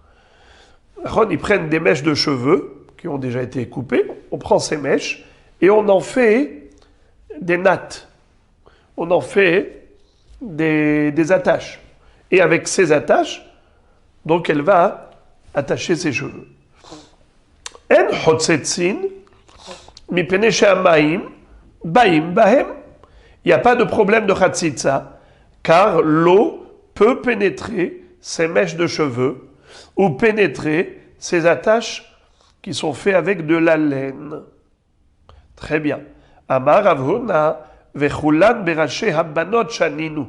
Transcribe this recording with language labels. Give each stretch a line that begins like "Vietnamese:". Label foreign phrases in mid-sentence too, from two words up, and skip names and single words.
French: Ils prennent des mèches de cheveux qui ont déjà été coupées, on prend ces mèches et on en fait des nattes, on en fait des attaches. Et avec ces attaches, donc elle va attacher ses cheveux.
Hebrew: אין חוצצין מפני שהמים באים בהם.
French: Il n'y a pas de problème de chatzitza, car l'eau peut pénétrer ces mèches de cheveux ou pénétrer ces attaches qui sont faites avec de la laine. Très bien.
Hebrew: אמר רב הונא וכולן בראשי הבנות שנינו.